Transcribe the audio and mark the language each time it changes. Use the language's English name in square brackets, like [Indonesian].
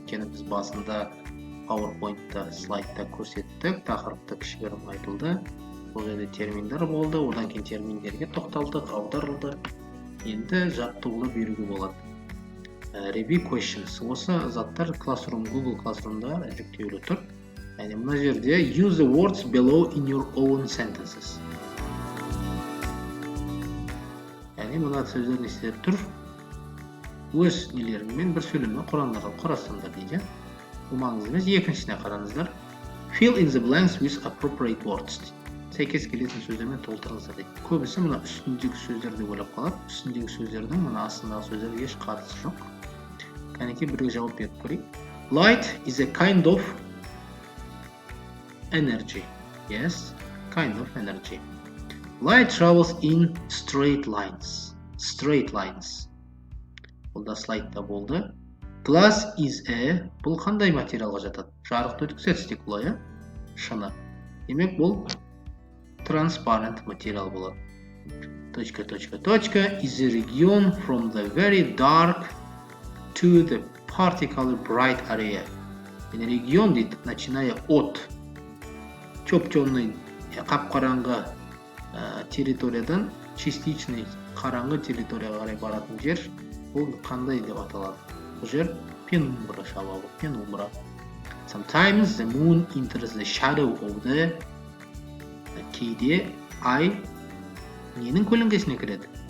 [Kazakh] Өйткені біз басында PowerPoint-та, слайдта көрсеттік, тақырыпты кішігірім айтылды. Бұл жерде терминдер болды, одан кейін терминдерге тоқталдық, аударылды. Енді жаттығуды беруге болады. [English] Review questions. [Kazakh] Осы заттар Google Classroom-да жүктеулі тұр. Яғни мына жерде [English] use the words below in your own sentences. [Kazakh] Яғни мына сөздер не істеп тұр? Өз нелеріңмен бір сөйлемді құрандарға құрастырыңдар дейді. Бұл маңызды емес. Екіншісіне қараңыздар. [English] Fill in the blanks with appropriate words. [Kazakh] Сәйкес келетін сөздермен толтырыңыздар дейді. Көбісі мына үстіндегі сөздерді ойлап қалады. Үстіндегі сөздердің мына астындағы сөздерге еш қатысы жоқ. Кәнекей бірге жауап беріп көрейік. [English] Light is a kind of energy. Yes, kind of energy. Light travels in straight lines. Straight lines. [Kazakh] Бұл да слайдта болды. [English] Glass is a, [Kazakh] бұл қандай материалға жатады? Жарықты өткізеді стекло, иә? Шыны. Демек, бұл transparent материал болады. [English] Точка, is a region from the very dark to the particularly bright area. [Kazakh] Yani регион дейді, [Russian] начиная от темный, [Kazakh] қап-қараңғы территориядан частичный қараңғы территорияға қарай баратын жер, бұл қандай деп аталады? Бұл жер пенумбра шалабы, пенумбра. [English] Sometimes the moon enters the shadow of the, [Kazakh] кейде ай ненің көлеңкесіне кіреді?